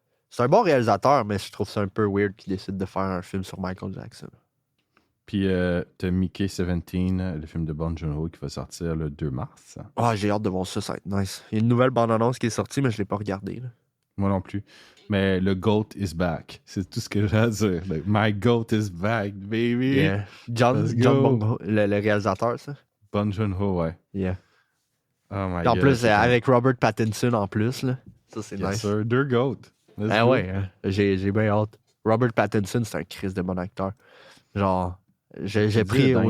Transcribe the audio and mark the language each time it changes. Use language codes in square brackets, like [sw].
[fr] C'est un bon réalisateur, mais je trouve ça un peu weird qu'il décide de faire un film sur Michael Jackson. Puis t'as Mickey 17, le film de Bong Joon-ho qui va sortir le 2 mars. Ah, j'ai hâte de voir ça, ça va être nice. Il y a une nouvelle bande-annonce qui est sortie, mais je l'ai pas regardée. Là. Moi non plus. Mais le GOAT [en] is back. [fr] C'est tout ce que j'ai à dire. [en] Like, my GOAT is back, baby. Yeah. [fr] John Bong, le réalisateur, ça? Bong Joon-ho, ouais. [en] Yeah. Oh my [fr] en [en] God. [fr] plus, avec Robert Pattinson en plus, là. Ça, c'est nice. Sir, deux GOAT. Ouais, hein. J'ai bien hâte. Robert Pattinson, c'est un Christ de bon acteur. Genre, j'ai pris aux gens...